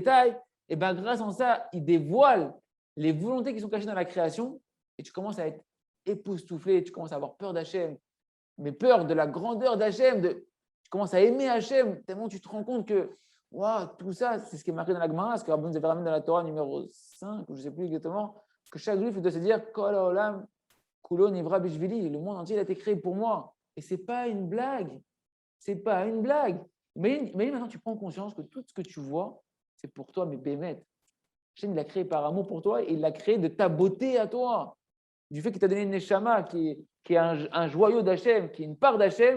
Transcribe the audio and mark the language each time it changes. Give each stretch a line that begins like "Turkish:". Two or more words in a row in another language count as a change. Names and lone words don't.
French: détails, et bien grâce à ça, il dévoile les volontés qui sont cachées dans la création et tu commences à être époustouflé, tu commences à avoir peur d'Hachem, mais peur de la grandeur d'Hachem, tu commences à aimer Hachem, tellement tu te rends compte que tout ça, c'est ce qui est marqué dans la Gemara, ce que Rabbeinu nous avait ramené dans la Torah numéro 5, je ne sais plus exactement, que chaque juif doit se dire
Hebrew: כל העולם כולו נברא בשבילי,
French: le monde entier a été créé pour moi. Et ce n'est pas une blague. C'est pas une blague. Mais maintenant, tu prends conscience que tout ce que tu vois, c'est pour toi, mais bémet. Hachem, il l'a créé par amour pour toi et il l'a créé de ta beauté à toi. Du fait qu'il t'a donné une neshama qui est un joyau d'Hachem, qui est une part d'Hachem.